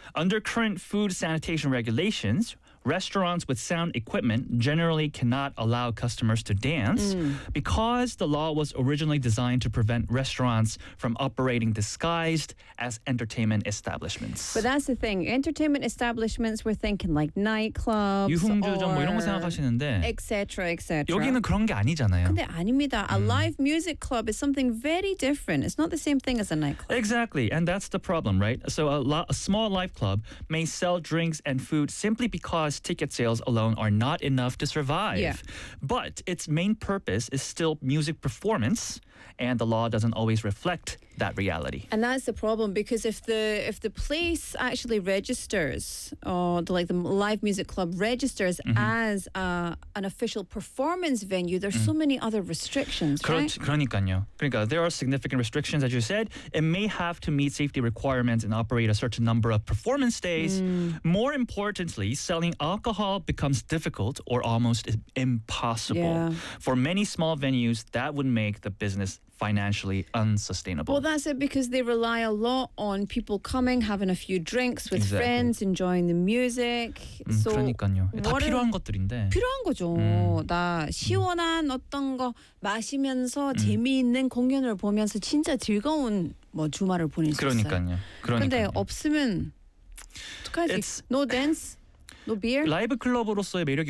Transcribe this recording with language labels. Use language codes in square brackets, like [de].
[en] Under current food sanitation regulations, restaurants with sound equipment generally cannot allow customers to dance because the law was originally designed to prevent restaurants from operating disguised as entertainment establishments. But that's the thing. Entertainment establishments, we're thinking like nightclubs [ko] 유흥주점 [en] or... [ko] 뭐 이런 거 생각하시는데 [en] et cetera, et cetera. [ko] 여기는 그런 게 아니잖아요. 근데 아닙니다. [en] A live music club is something very different. It's not the same thing as a nightclub. Exactly. And that's the problem, right? So a small live club may sell drinks and food simply because ticket sales alone are not enough to survive. Yeah. But its main purpose is still music performance, and the law doesn't always reflect that reality. And that's the problem, because if the place actually registers, the live music club registers as an official performance venue, there's so many other restrictions, right? [ko] 그러니까요. 그러니까 [en] there are significant restrictions, as you said. It may have to meet safety requirements and operate a certain number of performance days. More importantly, selling alcohol becomes difficult or almost impossible. Yeah. For many small venues, that would make the business financially unsustainable. Well, that's it, because they rely a lot on people coming, having a few drinks with friends, enjoying the music. So [ko] 그러니까요. 다 필요한 것들인데. 필요한 거죠. 나 시원한 어떤 거 마시면서 재미있는 공연을 보면서 진짜 즐거운 뭐 주말을 보낼 수 그러니까요. 있어요. 그러니까요. 근데 없으면 어떡하지? [en] It's... No dance? No beer? [ko] 라이브 클럽으로서의 매력이